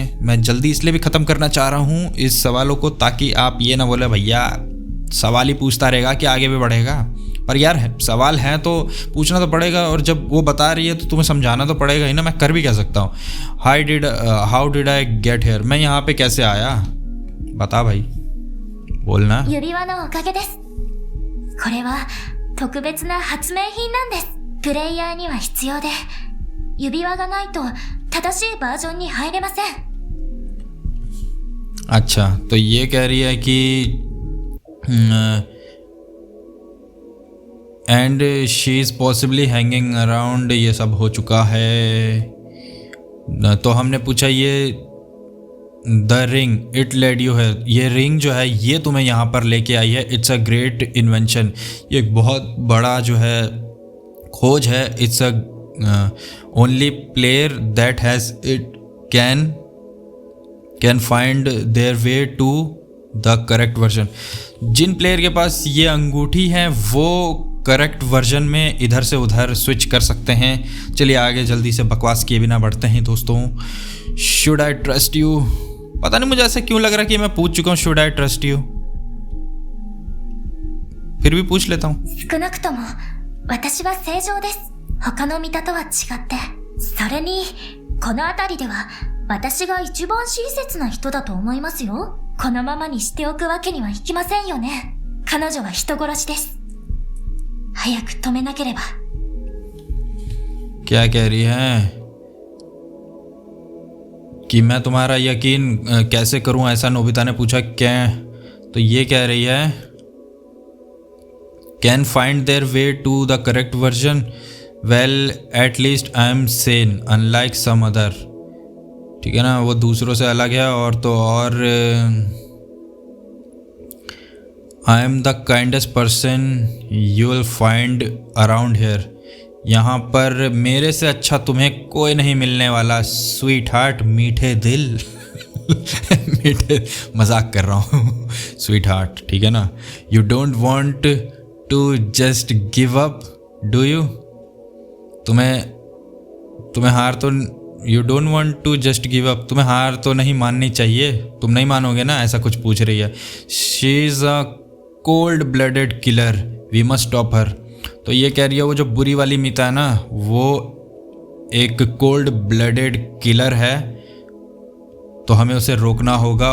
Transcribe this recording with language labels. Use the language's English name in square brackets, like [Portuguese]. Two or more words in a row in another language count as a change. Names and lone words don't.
[Hindi] मैं जल्दी इसलिए भी ख़त्म करना चाह रहा हूँ इस सवालों को ताकि आप ये ना बोले भैया सवाल ही पूछता रहेगा कि आगे भी बढ़ेगा। पर यार सवाल है तो पूछना तो पड़ेगा, और जब वो बता रही है तो तुम्हें समझाना तो पड़ेगा ही ना। मैं कर भी क्या सकता हूँ। [English] how did I get here, [Hindi] मैं यहाँ पे कैसे आया, बता भाई। बोलना। [Japanese] 指輪のおかげです。これは特別な発明品なんです。プレイヤーには必要で、指輪がないと正しいバージョンに入れません。 [Hindi] अच्छा, तो ये कह रही है कि [English] and she is possibly hanging around, [Hindi] ये सब हो चुका है। तो हमने पूछा ये [English] the ring it led you [Hindi] है, ये रिंग जो है ये तुम्हें यहाँ पर लेके आई है। [English] it's a great invention, [Hindi] ये एक बहुत बड़ा जो है खोज है। [English] It's a only player that has it can find their way to the correct version. [Hindi] जिन प्लेयर के पास ये अंगूठी है वो करेक्ट वर्जन में इधर से उधर स्विच कर सकते हैं। चलिए आगे जल्दी से बकवास किए बिना बढ़ते हैं दोस्तों। [English] should I trust you, [Hindi] पता नहीं मुझे ऐसा क्यों लग रहा है कि मैं पूछ चुका हूँ [English] should I trust you, [Hindi] फिर भी पूछ लेता हूँ। [Japanese] 少なくとも私は正常です。他の見たとは違って。それにこの辺りでは私が一番親切な人だと思いますよ。このままにしておくわけにはいきませんよね。彼女は人殺しです。早く止めなければ。 [Hindi] क्या कह रही है कि मैं तुम्हारा यकीन कैसे करूं, ऐसा नोबिता ने पूछा। क्या तो ये कह रही है [English] can find their way to the correct version, well at least I am sane unlike some other. [Hindi] ठीक है ना, वो दूसरों से अलग है और तो और [English] I am the kindest person you will find around here, [Hindi] यहाँ पर मेरे से अच्छा तुम्हें कोई नहीं मिलने वाला। [English] sweet heart, [Hindi] मीठे दिल मीठे, मजाक कर रहा हूँ। [English] sweet heart, [Hindi] ठीक है ना। [English] you don't want to just give up do you, [Hindi] तुम्हें हार तो, [English] you don't want to just give up, [Hindi] तुम्हें हार तो नहीं माननी चाहिए, तुम नहीं मानोगे ना, ऐसा कुछ पूछ रही है। [English] she is a cold blooded killer, we must stop her. [Hindi] तो ये कह रही है वो जो बुरी वाली मीता है ना वो एक [English] cold blooded killer [Hindi] है, तो हमें उसे रोकना होगा।